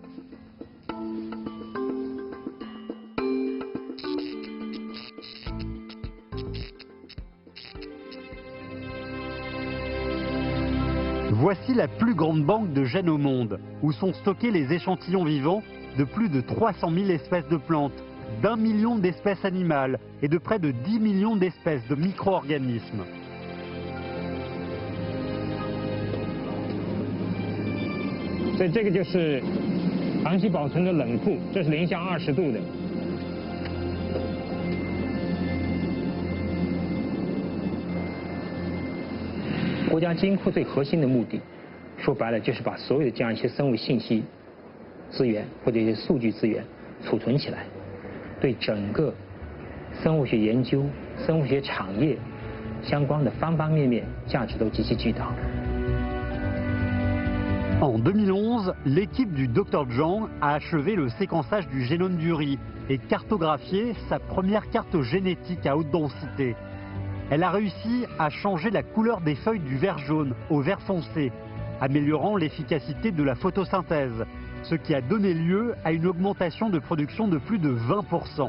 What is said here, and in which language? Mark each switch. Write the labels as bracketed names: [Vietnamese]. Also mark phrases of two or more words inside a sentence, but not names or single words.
[French] Voici la plus grande banque de gènes au monde, où sont stockés les échantillons vivants de plus de 300 000 espèces de plantes, d'1 million d'espèces animales et de près de 10 millions d'espèces de micro-organismes. [Chinese] 所以这个就是长期保存的冷库，这是零下20度的。国家基因库最核心的目的，说白了就是把所有的这样一些生物信息资源或者一些数据资源储存起来，对整个生物学研究、生物学产业相关的方方面面价值都极其巨大。 [French] En 2011, l'équipe du Dr Zhang a achevé le séquençage du génome du riz et cartographié sa première carte génétique à haute densité. Elle a réussi à changer la couleur des feuilles du vert jaune au vert foncé, améliorant l'efficacité de la photosynthèse, ce qui a donné lieu à une augmentation de production de plus de 20%.